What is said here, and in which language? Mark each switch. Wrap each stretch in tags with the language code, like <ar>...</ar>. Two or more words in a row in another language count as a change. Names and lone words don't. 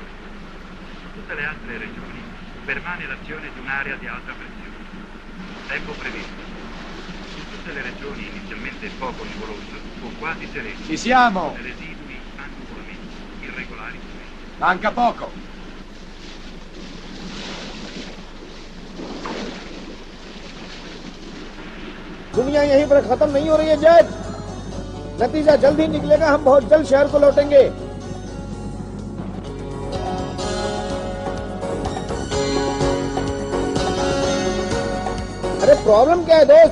<it>Su tutte le altre regioni permane l'azione di un'area di alta pressione. Tempo previsto. Su tutte le regioni inizialmente poco nuvoloso o quasi sereno. Ci siamo! Residui annuvolamenti irregolari. Manca poco!</it> <hi>दुनिया यहीं पर खत्म नहीं हो रही है जज। नतीजा जल्द ही निकलेगा, हम बहुत जल्द शहर को लौटेंगे। अरे प्रॉब्लम क्या है दोस्त?</hi>